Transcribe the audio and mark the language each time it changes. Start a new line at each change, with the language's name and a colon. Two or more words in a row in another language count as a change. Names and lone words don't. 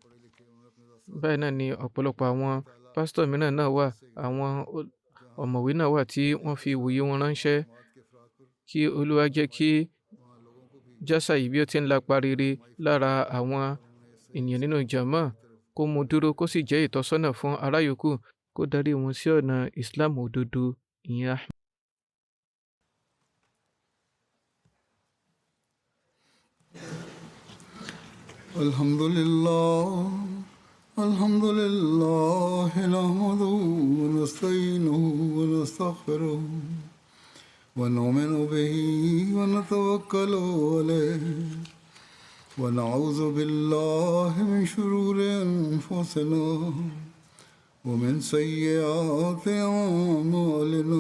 Yoruba: Báyìí náà ni ọ̀pọ̀lọpọ̀ àwọn pásítọ̀ mìíràn náà wà, àwọn ọ̀mọ̀wé náà wà tí wọ́n fi ìwòye wọn ránṣẹ́. Kí Olúwa jẹ́ kí jásà yìí bí ó ti ń lapa rere lára àwọn ènìyàn nínú jàmá kó mú dúró kó sì jẹ́ ìtọ́sọ́nà fún ará yòókù, kó darí wọn sí ọ̀nà Islam òdodo ìyẹn.
Arabic: الحمد لله نحمده ونستعينه ونستغفره ونؤمن به ونتوكل عليه ونعوذ بالله من شرور أنفسنا ومن سيئات أعمالنا